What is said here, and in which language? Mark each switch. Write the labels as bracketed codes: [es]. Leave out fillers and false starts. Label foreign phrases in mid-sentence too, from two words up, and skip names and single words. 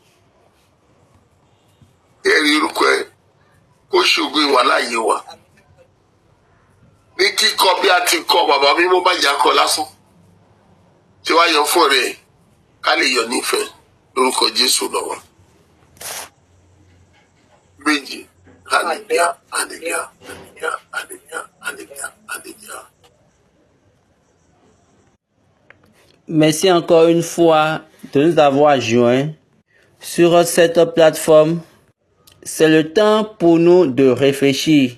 [yo] Èrè orúkọ ẹ kó ṣògo ìwà láàyè wa. Ní kíkọ bí a ti kọ bàbá mímọ́ bá jà kọ lásán. Tí wàá yọ fún rẹ̀ ká lè yọ nífẹ̀ẹ́ lórúkọ Jésù lọ́wọ́. Méjì, [en] hallelujah, hallelujah, hallelujah, hallelujah, hallelujah, hallelujah. [fr] Merci encore une fois de nous avoir joints sur cette plateforme. C'est le temps pour nous de réfléchir.